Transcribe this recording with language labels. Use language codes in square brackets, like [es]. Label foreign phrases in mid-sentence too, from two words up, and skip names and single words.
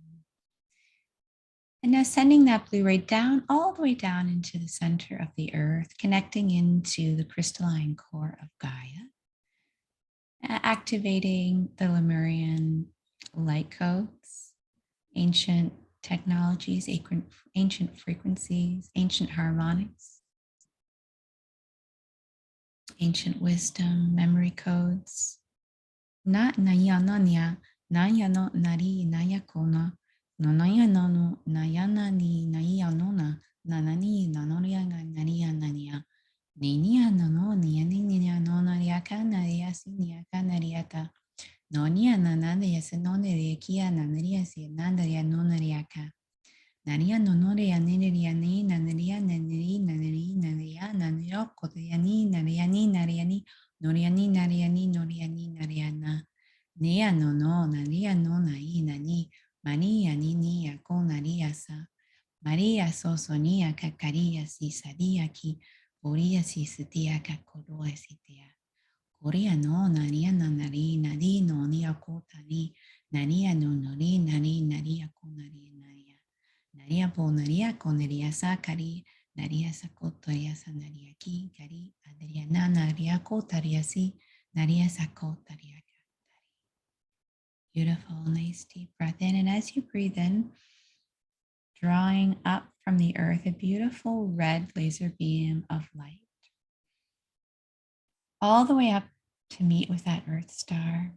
[en] And now sending that blue ray down, all the way down into the center of the earth, connecting into the crystalline core of Gaia, activating the Lemurian light codes, ancient technologies, ancient frequencies, ancient harmonics, ancient wisdom, memory codes. Na naya nanya, naya no nari naya kona, no naya no nayana ni naya nona, nanani nanoria naria nania. Ninia no nia ninia no nariaka naria siniaka nariata. Nonia nanaria senone kia nanaria si nanaria no nariaka. Naria no noria niria ni nanaria naniri naniri naria nanaria kotiani nariani nariani. Noriani nariani noriani nariana. Nia no naria no nai nani. Maria ni nia ko naria sa. Maria so sonia kakaria si sadia ki. Poria si sitia kakoroa sitia. Korea no naria na nari nari no nia ko tani. Naria no nori nari naria ko naria naria. Naria po naria ko naria sa kari. Naria sa ko toria sa naria ki kari. Adriana naria ko taria si. Naria sa ko taria ka. Beautiful, nice deep breath in. And as you breathe in, drawing up from the earth a beautiful red laser beam of light, all the way up to meet with that earth star.